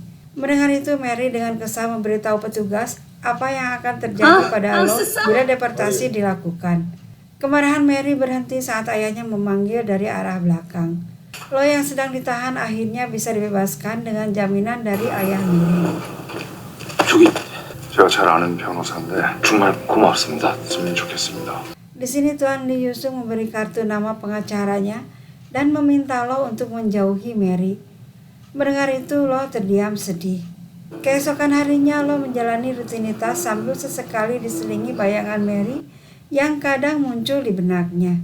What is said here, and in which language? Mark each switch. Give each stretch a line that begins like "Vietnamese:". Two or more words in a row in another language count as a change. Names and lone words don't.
Indonesian: Mendengar itu, Mary dengan kesal memberitahu petugas apa yang akan terjadi pada lo bila deportasi dilakukan. Kemarahan Mary berhenti saat ayahnya memanggil dari arah belakang. Lo yang sedang ditahan akhirnya bisa dibebaskan dengan jaminan dari ayah Mary.
Korean: 저기 제가 잘 아는 변호사인데 정말 고맙습니다. 했으면 좋겠습니다.
Indonesian: Di sini Tuan Lee Yusung memberi kartu nama pengacaranya dan meminta Lo untuk menjauhi Mary. Mendengar itu Lo terdiam sedih. Keesokan harinya Lo menjalani rutinitas sambil sesekali diselingi bayangan Mary yang kadang muncul di benaknya.